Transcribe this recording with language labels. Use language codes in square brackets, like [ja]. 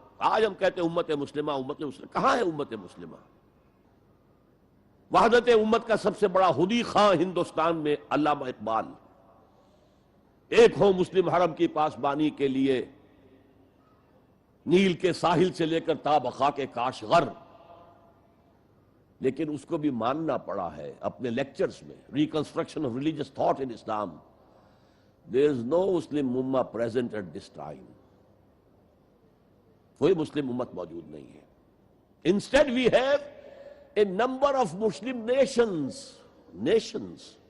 [ur] آج ہم کہتے ہیں امت مسلمہ، امت مسلمہ. کہاں ہے امت مسلمہ؟ وحدت امت کا سب سے بڑا خودی خواہ ہندوستان میں علامہ اقبال. ایک ہو مسلم حرم کی پاسبانی کے لیے، نیل کے ساحل سے لے کر تا بخاک کاشغر. لیکن اس کو بھی ماننا پڑا ہے اپنے لیکچرز میں. [en] Reconstruction of religious thought in Islam. There is no Muslim Ummah present at this time. [ur] کوئی مسلم امت موجود نہیں ہے. [en] Instead we have a number of Muslim nations.